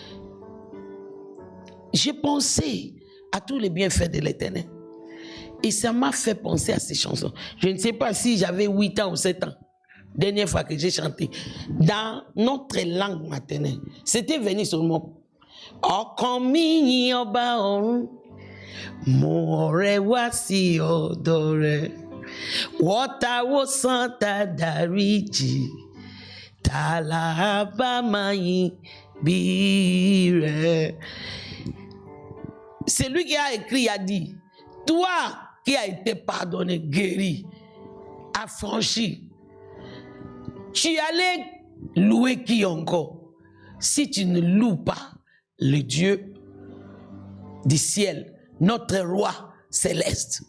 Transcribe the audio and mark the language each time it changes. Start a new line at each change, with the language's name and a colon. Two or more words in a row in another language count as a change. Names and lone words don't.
French: J'ai pensé à tous les bienfaits de l'Éternel et ça m'a fait penser à ces chansons. Je ne sais pas si j'avais 8 ans ou 7 ans. Dernière fois que j'ai chanté dans notre langue maternelle, c'était venu sur moi.
Yoruba: Ọkàn mi yìn ọba ọ̀run, mú ọrẹ wá sí ọ̀dọ̀ rẹ̀. Wòsàn tá dáríjì, ta la bá máa yìn bí rẹ̀.
French: C'est lui qui a écrit, a dit, toi qui as été pardonné, guéri, affranchi, tu allais louer qui encore? Si tu ne loues pas le Dieu du ciel, notre roi céleste.